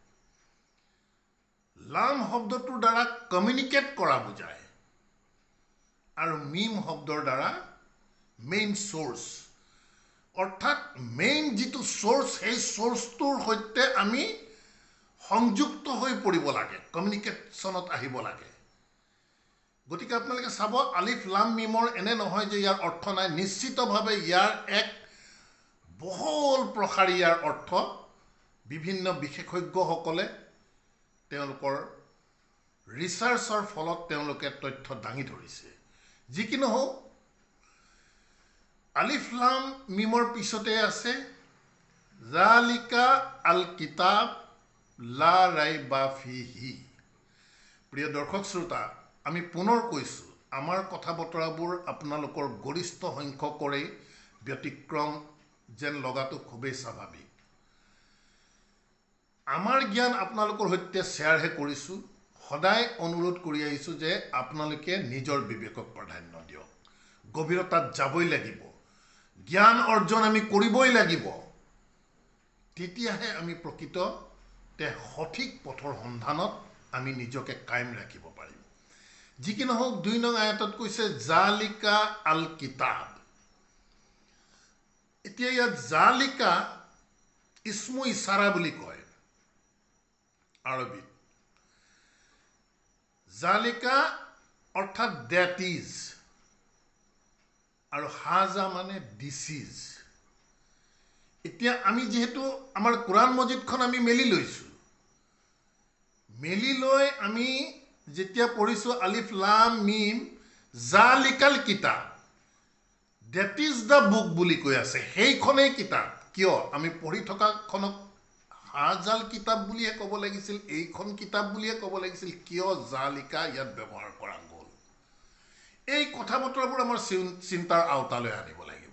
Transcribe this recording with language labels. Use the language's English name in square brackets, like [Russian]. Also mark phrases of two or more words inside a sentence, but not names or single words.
[Assamese] লাম শব্দটোৰ দ্বাৰা কমিউনিকেট কৰা বুজায় আৰু মিম শব্দৰ দ্বাৰা [English] main source [Assamese] অৰ্থাৎ মেইন যিটো সোৰ্স সেই সোৰ্সটোৰ সৈতে আমি সংযুক্ত হৈ পৰিব লাগে কমিউনিকেশ্যনত আহিব লাগে গতিকে আপোনালোকে চাব [Arabic] ألف لام ميم [Assamese] এনে নহয় যে ইয়াৰ অৰ্থ নাই নিশ্চিতভাৱে ইয়াৰ এক বহুল প্ৰসাৰী ইয়াৰ অৰ্থ বিভিন্ন বিশেষজ্ঞসকলে তেওঁলোকৰ ৰিচাৰ্চৰ ফলত তেওঁলোকে তথ্য দাঙি ধৰিছে যি কি নহওক আলিফ লাম মিমৰ পিছতে আছে [Arabic] ذلك الكتاب لا ريب فيه [Assamese] প্ৰিয় দৰ্শক শ্ৰোতা আমি পুনৰ কৈছো আমাৰ কথা বতৰাবোৰ আপোনালোকৰ গৰিষ্ঠ সংখ্যকৰে ব্যতিক্ৰম যেন লগাটো খুবেই স্বাভাৱিক আমাৰ জ্ঞান আপোনালোকৰ সৈতে শ্বেয়াৰহে কৰিছো সদায় অনুৰোধ কৰি আহিছো যে আপোনালোকে নিজৰ বিবেকক প্ৰাধান্য দিয়ক গভীৰতাত যাবই লাগিব জ্ঞান অৰ্জন আমি কৰিবই লাগিব তেতিয়াহে আমি প্ৰকৃততে সঠিক পথৰ সন্ধানত আমি নিজকে কায়েম ৰাখিব পাৰিম যি কি নহওক 2 নং আয়াতত কৈছে [Arabic] ذلك الكتاب [Assamese] এতিয়া ইয়াত জালিকা [Arabic] اسم إشارة [Assamese] বুলি কয় আৰবীত জালিকা অৰ্থাৎ [English] that is [Assamese] আৰু হাজা মানে [English] this is [Assamese] এতিয়া আমি যেহেতু আমাৰ কোরআন মজিদখন আমি মেলি লৈছো মেলি লৈ আমি যেতিয়া পঢ়িছো [Arabic] ألف لام ميم ذلك الكتاب [English] that is the book [Assamese] বুলি কৈ আছে, সেইখনেই কিতাপ। কিয় আমি পঢ়ি থকাখনক [Arabic] هذا الكتاب [Assamese] বুলিহে ক'ব লাগিছিল, এইখন কিতাপ বুলিহে ক'ব লাগিছিল? কিয় জালিকা ইয়াত ব্যৱহাৰ কৰা গ'ল? এই কথা বতৰাবোৰ আমাৰ চিন্তাৰ আওতালৈ আনিব লাগিব।